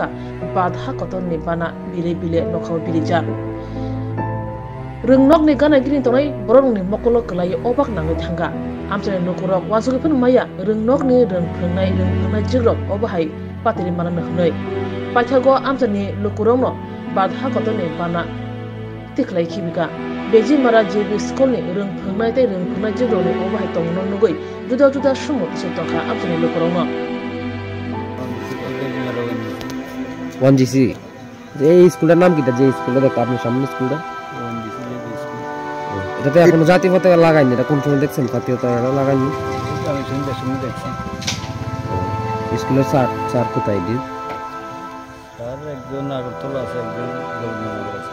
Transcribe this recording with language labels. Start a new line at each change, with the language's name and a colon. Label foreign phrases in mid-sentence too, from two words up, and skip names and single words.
Kok Borok: badha kotoni bana bile nokhaw bilija rungnokni gana gini tonai borongni mokolo klai obak nangai thanga amchane nukurok wasugi phun maya rungnokni rung phungnai jigrok obahai patiri manana hnoi paithago amchani lukurongno badha kotoni bana tiklai khibika beji mara JB school ni rung phungnai tei rung phungnai jigrokni obahai tongno nugoi juda sumo se tokha amchani lukurongno
Bangla: ONGC এই স্কুলের নাম কিটা যে স্কুলে দেখো আপনি সামনে স্কুলটা এটাতে এখনো জাতীয় পতাকা লাগাইনি এটা কোন সময় দেখছেন জাতীয় পতাকা লাগাইনি আমি শুনতে দেখছি স্কুলের স্যার কোথায় দিন স্যার একজন আগরতলা আছে একজন গভর্নমেন্ট আছে